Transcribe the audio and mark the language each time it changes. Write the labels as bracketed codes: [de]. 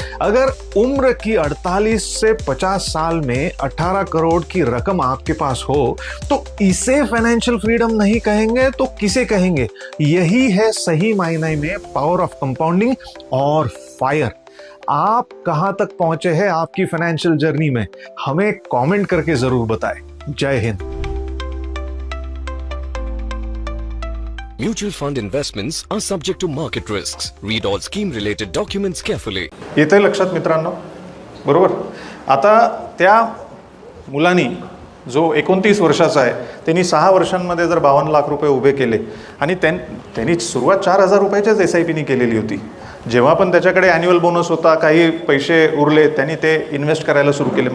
[hi] अगर उम्र की 48 से 50 साल में 18 करोड़ की रकम आपके पास हो तो इसे फाइनेंशियल फ्रीडम नहीं कहेंगे तो किसे कहेंगे? यही है सही मायने में पावर ऑफ कंपाउंडिंग और फायर। आप कहां तक पहुंचे हैं आपकी फाइनेंशियल जर्नी में? हमें कमेंट करके जरूर बताएं। जय Hind. [en] Mutual fund investments are subject to market risks. Read all scheme related documents carefully. [mr] येतंय लक्षात मित्रांनो? बरोबर. आता त्या मुलानी जो 29 वर्षाचा आहे त्यांनी 6 वर्षांमध्ये जर 52 लाख रुपये उभे केले आणि त्यांनी सुरुवात 4,000 रुपयाच्याच SIPनी केलेली होती. जेव्हा पण त्याच्याकडे ॲन्युअल बोनस होता, काही पैसे उरले, त्यांनी ते इन्व्हेस्ट करायला सुरू केले.